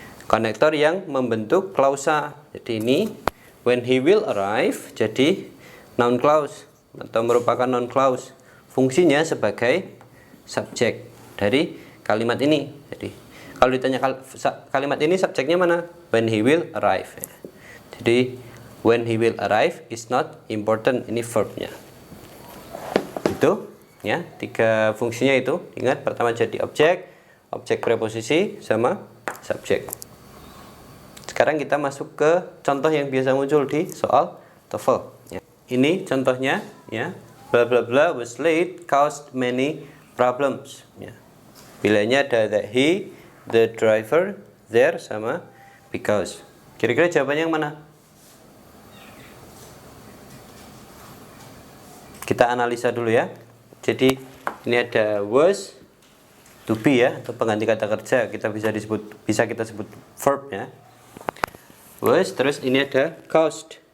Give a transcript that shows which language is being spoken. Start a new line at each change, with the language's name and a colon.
Indonesian: Konektor yang membentuk klausa. Jadi ini
English: when he will arrive
Indonesian: jadi noun clause atau merupakan noun clause. Fungsinya sebagai subjek dari kalimat ini. Jadi kalau ditanya kalimat ini subjeknya mana?
English: When he will arrive. Jadi when he will arrive is not important.
Indonesian: Ini verbnya. Itu ya, 3 fungsinya itu. Ingat, pertama jadi objek, objek preposisi, sama subjek. Sekarang kita masuk ke contoh yang biasa muncul di soal TOEFL ya. Ini contohnya ya.
English: Bla bla bla was late caused many problems ya.
Indonesian: Bilanya ada
English: that he, the driver, there,
Indonesian: sama because. Kira-kira jawabannya yang mana? Kita analisa dulu ya. Jadi ini ada was, to be ya, atau pengganti kata kerja. Bisa kita sebut verb ya. Was, terus ini ada caused.